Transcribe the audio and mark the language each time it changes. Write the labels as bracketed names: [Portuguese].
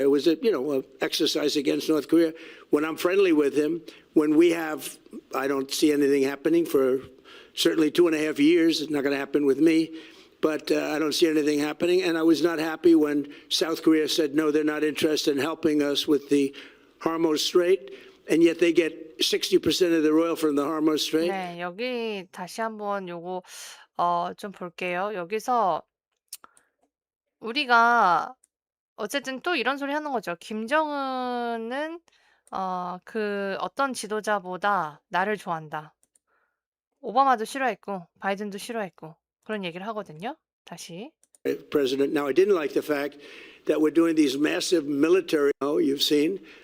[English] It was a exercise against North Korea. When I'm friendly with him, when we have, I don't see anything happening for certainly 2.5 years. It's not going to happen with me. But I don't see anything happening. And I was not happy when South Korea said, no, they're not interested in helping us with the Hormuz Strait. And yet they get 60% of their oil from the Hormuz Strait. [Korean] 네, 여기 다시 한번 요거 좀 볼게요. 여기서 우리가 어쨌든 또 이런 소리 하는 거죠. 김정은은 그 어떤 지도자보다 나를 좋아한다. 오바마도 싫어했고 바이든도 싫어했고 그런 얘기를 하거든요. 다시. [English] President. Now, I didn't like the fact that we're doing these massive military. Oh, you've seen.